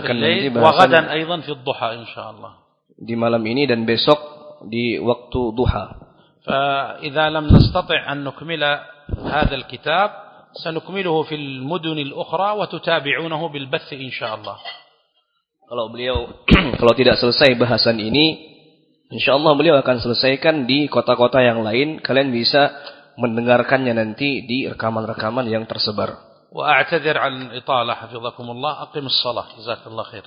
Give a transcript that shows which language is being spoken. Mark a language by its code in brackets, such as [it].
[ar] في الليل وغدا أيضا في الضحى إن شاء الله [id] دي مالم إني دان بيسوق دي وقت ضحى [ar] فإذا لم نستطع أن نكمل هذا الكتاب سنكمله في المدن الأخرى وتتابعونه بالبث إن شاء الله. [id] Kalau beliau kalau tidak selesai bahasan ini, insya Allah beliau akan selesaikan di kota-kota yang lain. Kalian bisa mendengarkannya nanti di rekaman-rekaman yang tersebar. [ar] وأعتذر عن الإطالة حفظكم الله أقم الصلاة جزاك الله خير.